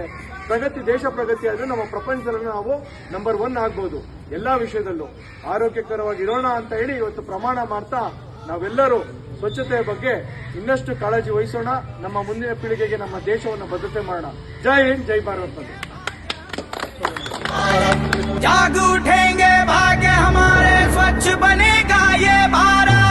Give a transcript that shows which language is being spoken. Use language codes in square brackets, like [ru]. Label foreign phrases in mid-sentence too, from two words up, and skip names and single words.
[kn] ದೇಶ ಪ್ರಗತಿ ಆದ್ರೆ ನಮ್ಮ ಪ್ರಪಂಚದಲ್ಲಿ ನಾವು ನಂಬರ್ 1 ಆಗ್ಬಹುದು. ಎಲ್ಲಾ ವಿಷಯದಲ್ಲೂ ಆರೋಗ್ಯಕರವಾಗಿ ಇರೋಣ ಅಂತ ಹೇಳಿ ಇವತ್ತು ಪ್ರಮಾಣ ಮಾಡ್ತಾ ನಾವೆಲ್ಲರೂ ಸ್ವಚ್ಛತೆಯ ಬಗ್ಗೆ ಇನ್ನಷ್ಟು ಕಾಳಜಿ ವಹಿಸೋಣ. ನಮ್ಮ ಮುಂದಿನ ಪೀಳಿಗೆಗೆ ನಮ್ಮ ದೇಶವನ್ನು ಭದ್ರತೆ ಮಾಡೋಣ. ಜೈ ಹಿಂದ್, ಜೈ ಭಾರತ್. [hi] जाग उठेंगे भाग्य हमारे, स्वच्छ बनेगा ये भारत।